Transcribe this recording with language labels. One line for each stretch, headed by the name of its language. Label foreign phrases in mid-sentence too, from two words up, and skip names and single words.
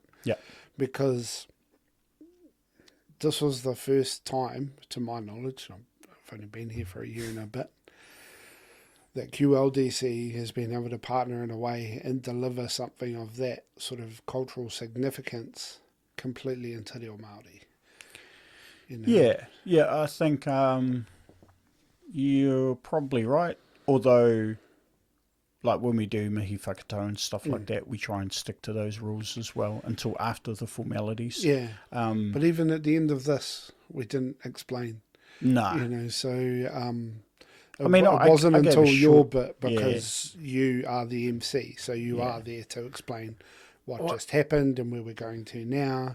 English: Because this was the first time, to my knowledge, I've only been here for a year and a bit, that QLDC has been able to partner in a way and deliver something of that sort of cultural significance completely into
Māori: Reo Māori.
English: I think you're probably right. Although, like when we do
Māori: mihi whakatau
English: and stuff like that, we try and stick to those rules as well until after the formalities. But even at the end of this, we didn't explain. No. It wasn't until your bit, because you are the MC, so you are there to explain what just happened and where we're going to now.